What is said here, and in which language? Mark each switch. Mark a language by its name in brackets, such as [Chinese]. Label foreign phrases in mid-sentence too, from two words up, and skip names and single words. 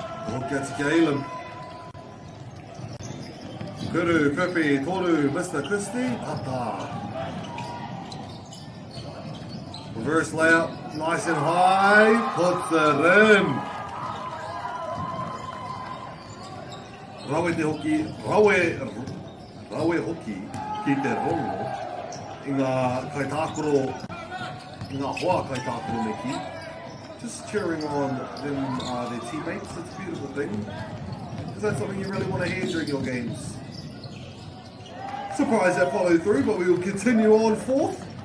[Māori] Hoki atu ki Elam. Kuru, Whippy, Toru, [English] Mr. Christie, Tata. Reverse layup, nice and high, puts it in. [Māori] Rawe te hoki, rawe hoki ki te rongo i ngā kaitākoro, i ngā hoa kaitākoro me ki. [English] Just cheering on them, their teammates, it's a beautiful thing. Because that's something you really want to hear during your games. Surprised that followed through, but we will continue on fourth.